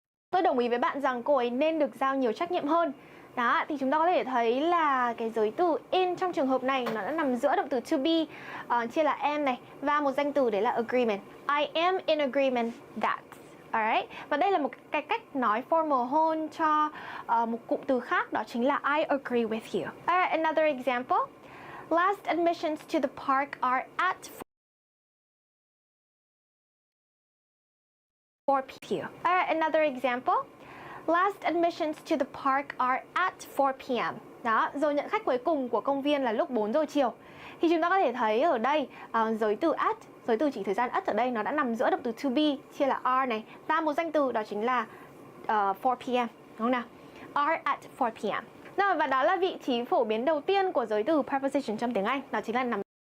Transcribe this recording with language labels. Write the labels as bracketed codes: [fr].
[vi] Tôi đồng ý với bạn rằng cô ấy nên được giao nhiều trách nhiệm hơn. Đó, thì chúng ta có thể thấy là cái giới từ in trong trường hợp này nó đã nằm giữa động từ to be, chia là am này, và một danh từ đấy là agreement. I am in agreement that. Alright. Và đây là một cái cách nói formal hơn cho một cụm từ khác, đó chính là [en] I agree with you. Alright, another example. Last admissions to the park are at 4 p.m. Alright, another example. Last admissions to the park are at 4 p.m. [vi] Đó, rồi nhận khách cuối cùng của công viên là lúc 4 giờ chiều. Thì chúng ta có thể thấy ở đây giới từ at, giới từ chỉ thời gian at ở đây nó đã nằm giữa động từ to be, chia là are này, và một danh từ đó chính là 4 p.m. Đúng không nào? [en] Are at 4 p.m. [vi] Rồi, và đó là vị trí phổ biến đầu tiên của giới từ preposition trong tiếng Anh, đó chính là nằm